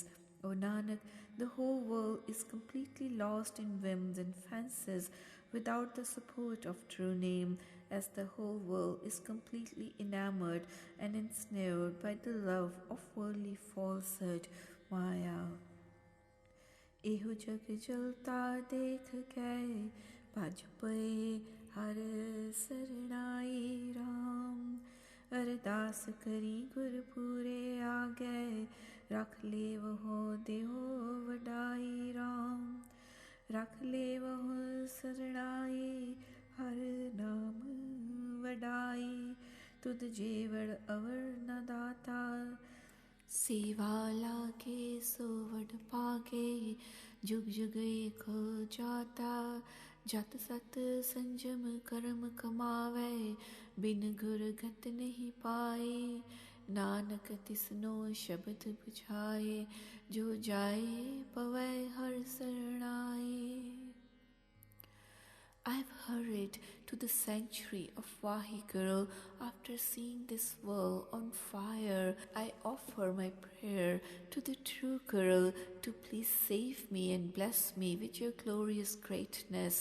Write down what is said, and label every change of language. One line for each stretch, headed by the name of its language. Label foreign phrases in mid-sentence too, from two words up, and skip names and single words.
English: O Nanak, the whole world is completely lost in whims and fancies without the support of true name, as the whole world is completely enamored and ensnared by the love of worldly falsehood, Maya.
Punjabi: ਏਹੋ ਜਗ ਜਲਤਾ ਦੇਖ ਗਏ, ਭਜ ਪਏ ਹਰ ਸਰਣਾਈ ਰਾਮ। ਅਰਦਾਸ ਕਰੀ ਗੁਰਪੂਰੇ ਆ ਗਏ, ਰਖ ਲੇ ਵਹੋ ਦੇਹੋ ਵਡਾਈ ਰਾਮ। ਰਖ ਲੇ ਵਹੋ ਸਰਣਾਈ, ਹਰ ਨਾਮ ਵਡਾਈ। ਤੁਧ ਜੇਵਡ ਅਵਰ ਨ ਦਾਤਾ, ਸੇਵਾ ਲਾਗੇ ਸੋ ਵਡ ਪਾਗੇ। ਜੁਗ ਜੁਗ ਏਕੋ ਜਾਤਾ, ਜਤ ਸਤ ਸੰਜਮ ਕਰਮ ਕਮਾਵੇ। ਬਿਨ ਗੁਰ ਗਤ ਨਹੀਂ ਪਾਏ, ਨਾਨਕ ਤਿਸਨੋ ਸ਼ਬਦ ਬੁਝਾਏ। ਜੋ ਜਾਏ ਪਵੈ ਹਰ ਸਰਣਾਏ।
English: I have hurried to the sanctuary of Vaheguru after seeing this world on fire. I offer my prayer to the true Guru to please save me and bless me with your glorious greatness.